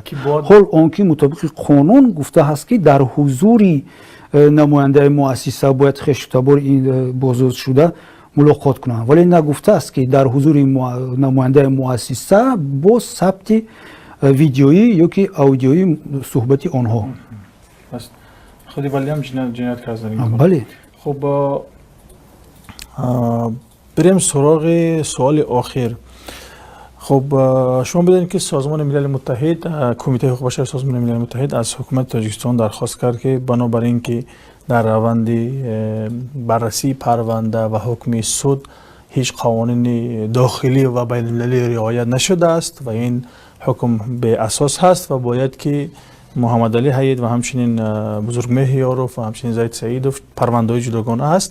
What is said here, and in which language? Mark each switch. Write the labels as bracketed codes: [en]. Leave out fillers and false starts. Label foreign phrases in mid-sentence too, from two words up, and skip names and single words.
[tg] ҳол он ки мутобиқи қонун гуфтааст ки дар ҳузури намояндаи муассиса бояд хештабори ин боздоштшуда мулоқот кунанд, вале нагуфтааст ки дар ҳузури намояндаи муассиса бо сабти видеоӣ ёки аудиои суҳбати онҳо. худи валиам ҷиноят кардан. бале. [fa] хуб بریم سراغ سوال آخر. خب شما بدانید که سازمان ملل متحد، کمیته حقوق بشر سازمان ملل متحد از حکومت تاجیکستان درخواست کرد که بنابراین که در روند بررسی پرونده و حکم سود هیچ قوانین داخلی و بین المللی رعایت نشده است و این حکم به اساس هست و باید که محمدعلی حیت و همچنین بزرگمهر یاروف و همچنین زید سعیدوف پرونده‌های جداگانه است.